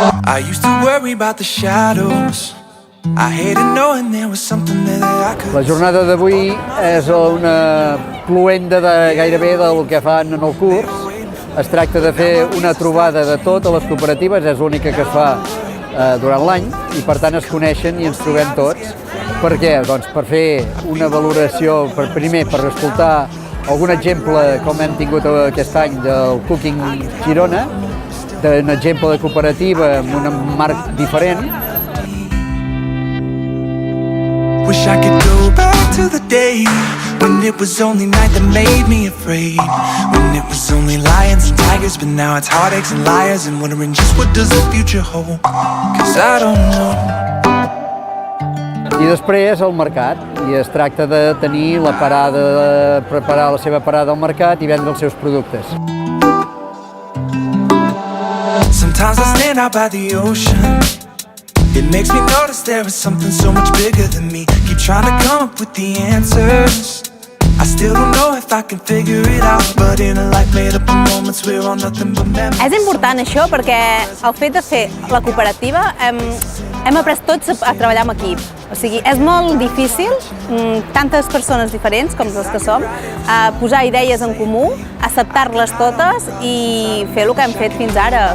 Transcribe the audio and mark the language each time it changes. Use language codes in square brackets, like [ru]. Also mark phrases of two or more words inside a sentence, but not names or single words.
[en] I used to worry about the shadows. I hated knowing there was something there that I could. [ca] La jornada d'avui és una cloenda gairebé del que fan en el curs. Es tracta de fer una trobada de totes les cooperatives, és l'única que es fa durant l'any i per tant es coneixen i ens trobem tots. Per què? Doncs per fer una valoració, primer per escoltar algun exemple com hem tingut aquest any del Cooking Girona, d'un exemple de cooperativa amb un marc diferent. [en] Wish I could go back to the day when it was only night that made me afraid, when it was only lions and tigers, but now it's heartaches and liars and wondering just what does the future hold, 'cause I don't know. [ca] I després el mercat, i es tracta de tenir la parada, preparar la seva parada al mercat i vendre els seus productes. [en] Sometimes I stand out by the ocean. It makes me notice there is something so much bigger than me. Keep trying to come up with the answers. I still don't know if I can figure it out, but in a life made up of moments we're all nothing but memories. [ca] És important això perquè el fet de fer la cooperativa hem après tots a treballar en equip. O sigui, és molt difícil, tantes persones diferents com les que som, posar idees en comú, acceptar-les totes i fer el que hem fet fins ara.